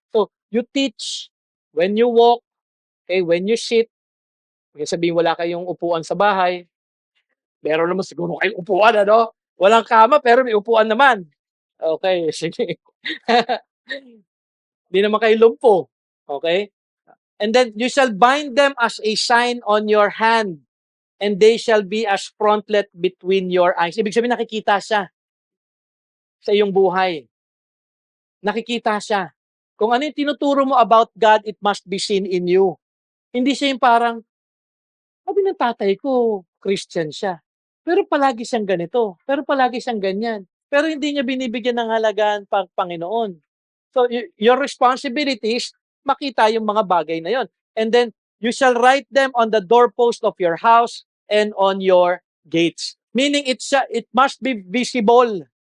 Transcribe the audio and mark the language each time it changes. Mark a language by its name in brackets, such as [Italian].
[English] So, you teach. When you walk, okay, when you sit, [Filipino] kaya sabihin wala kayong upuan sa bahay, meron naman siguro kayong upuan, ano? Walang kama, pero may upuan naman. Okay, sige. Hindi naman kayo lumpo. Okay? [English] And then, you shall bind them as a sign on your hand, and they shall be as frontlet between your eyes. [Filipino] Ibig sabihin, nakikita siya sa iyong buhay. Nakikita siya. Kung ano yung tinuturo mo [English] about God, it must be seen in you. [Filipino] Hindi siya yung parang, sabi ng tatay ko, Christian siya. Pero palagi siyang ganito. Pero palagi siyang ganyan. Pero hindi niya binibigyan ng halagaan pang Panginoon. [English] So, your responsibility is [Filipino] makita yung mga bagay na yon. [English] And then, you shall write them on the doorpost of your house and on your gates. Meaning, it must be visible.